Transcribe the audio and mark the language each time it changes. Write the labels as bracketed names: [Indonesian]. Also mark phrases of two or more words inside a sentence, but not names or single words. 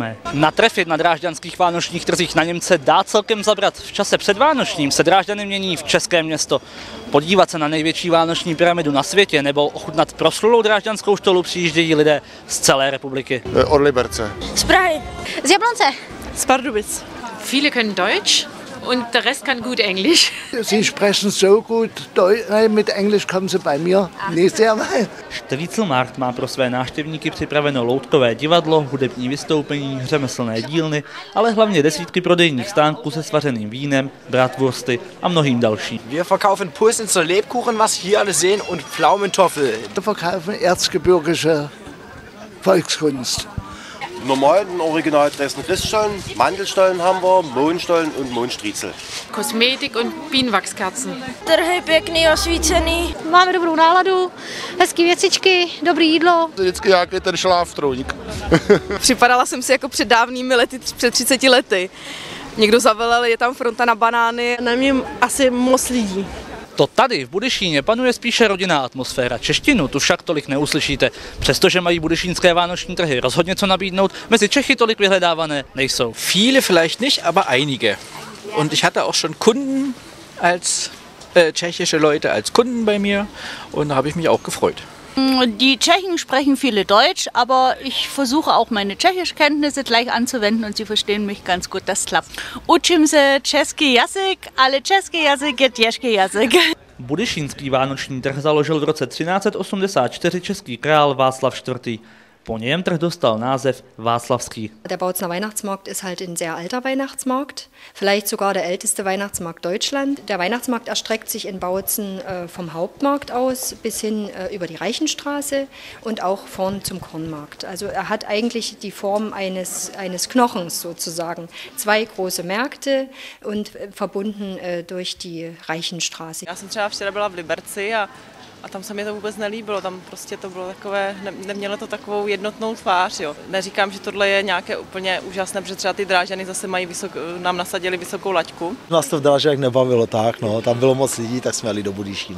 [Czech] Natrefit na drážďanských vánočních trzích na Němce dá celkem zabrat. V čase předvánočním se Drážďany mění v české město. Podívat se na největší vánoční pyramidu na světě nebo ochutnat proslulou drážďanskou štolu přijíždějí lidé z celé republiky. Od Liberce. Z Prahy. Z Jablonce. Z Pardubic. [German] Viele können Deutsch und der Rest kann gut Englisch. Sie sprechen so gut Deutsch, mit Englisch kommen Sie bei mir nicht sehr weit. [Czech] Strýclmarkt má pro své návštěvníky připraveno loutkové divadlo, hudební vystoupení, řemeslné dílny, ale hlavně desítky prodejních stánků se svařeným vínem, bratwursty a mnohým dalším. [German] Wir verkaufen Pulsnitzer Lebkuchen, was hier alle sehen, und Pflaumentoffel. Wir verkaufen erzgebirgische Volkskunst. Normalen Original Dresden Christstollen, Mandelstollen haben wir, Mohnstollen und Mohnstriezel. Kosmetik und Bienenwachskerzen. [Czech] Trhy pěkný, osvícený. Máme dobrou náladu, hezké věcičky, dobré jídlo. Vždycky nějaký ten šláftrůňk. Připadala jsem si jako před dávnými lety, před 30 lety. Někdo zavelel, je tam fronta na banány. Na mě asi moc lidí. To tady v Budyšíně panuje spíše rodinná atmosféra. Češtinu tu však tolik neuslyšíte. Přestože mají budyšínské vánoční trhy rozhodně co nabídnout, mezi Čechy tolik vyhledávané nejsou. [German] Viele vielleicht nicht, aber einige. Und ich hatte auch schon Kunden als tschechische Leute als Kunden bei mir und da habe ich mich auch gefreut. Die Tschechen sprechen viele Deutsch, aber ich versuche auch meine Tschechischkenntnisse gleich anzuwenden und sie verstehen mich ganz gut, das klappt. [Czech] Učím se český jazyk, ale český jazyk je těžký jazyk. Budyšínský vánoční trh založil v roce 1384 český král Václav IV. Po něm trh dostal název Václavský. [German] Der Bautzener Weihnachtsmarkt ist halt ein sehr alter Weihnachtsmarkt, vielleicht sogar der älteste Weihnachtsmarkt Deutschland. Der Weihnachtsmarkt erstreckt sich in Bautzen vom Hauptmarkt aus bis hin über die Reichenstraße und auch vorn zum Kornmarkt. Also er hat eigentlich die Form eines Knochens sozusagen. Zwei große Märkte und verbunden durch die Reichenstraße. [Czech] Já jsem třeba včera byla v Liberci a tam se mi to vůbec nelíbilo, tam prostě to bylo takové, nemělo to takovou jednotnou tvář. Jo. Neříkám, že tohle je nějaké úplně úžasné, protože třeba ty Drážďany zase mají nám nasadili vysokou laťku. Nás to v Drážďanech nebavilo tak, no, tam bylo moc lidí, tak jsme jeli do Budyšína.